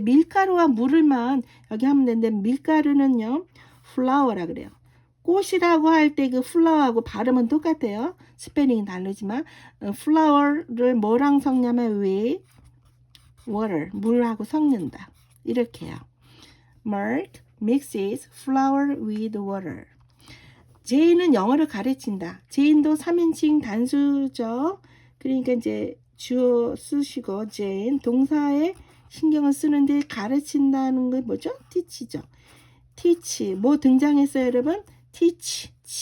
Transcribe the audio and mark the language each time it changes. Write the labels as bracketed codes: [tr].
[ko] 밀가루와 물을만 여기 하면 되는데 밀가루는요, flour라 그래요. 꽃이라고 할 때 그 flour하고 발음은 똑같아요. 스페링이 다르지만 flour를 뭐랑 섞냐면 [en] with water, [ko] 물하고 섞는다. 이렇게요. [en] Mark mixes flour with water. [ko] 제인은 영어를 가르친다. 제인도 3인칭 단수죠. 그러니까 이제 주어 쓰시고 제인 동사에 신경을 쓰는데 가르친다는 게 뭐죠? teach죠. teach 뭐 등장했어요, 여러분? [en] teach.